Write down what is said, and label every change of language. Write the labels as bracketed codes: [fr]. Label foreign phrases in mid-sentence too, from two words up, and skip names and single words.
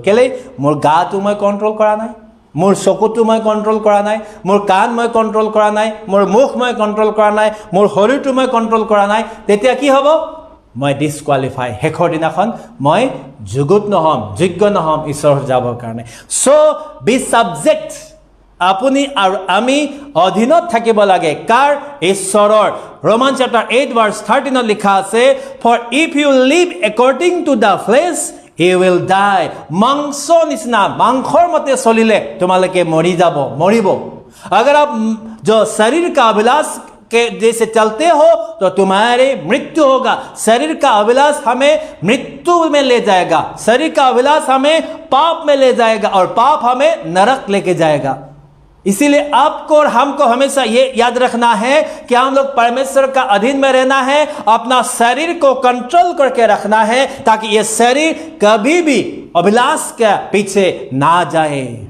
[as] কেলে মোৰ গাটো মই কন্ট্ৰোল কৰা নাই মোৰ চকুটো মই কন্ট্ৰোল কৰা নাই মোৰ কাণ মই কন্ট্ৰোল কৰা নাই মোৰ মুখ মই কন্ট্ৰোল কৰা নাই মোৰ শৰীৰটো মই কন্ট্ৰোল কৰা নাই তেতিয়া কি হ'ব মই ডিসকোৱালিফাই শেষৰ দিনাখন মই যোগ্য নহম ঈশ্বৰৰ যাবৰ কাৰণে [en] so be subject [as] আপুনি আৰু আমি অধীনত থাকিব লাগে কাৰ ঈশ্বৰৰ [en] Roman chapter 8 verse 13 [as] লিখা আছে [en] for if you live according to the flesh he will die [as] মাংসৰ নিচিনা মাংসৰ মতে চলিলে তোমালোকে মৰিব [hi] अगर आप जो शरीर का अभिलाष के जैसे चलते हो तो तुम्हारे मृत्यु होगा शरीर का अभिलाष हमें मृत्यु में ले जाएगा शरीर का अभिलाष हमें पाप में ले जाएगा और पाप हमें नरक लेके जाएगा इसीलिए आपको और हमको हमेशा ये याद रखना है कि हम लोग परमेश्वर का अधीन में रहना है अपना शरीर को कंट्रोल करके रखना है ताकि ये शरीर कभी भी अभिलाष के पीछे ना जाए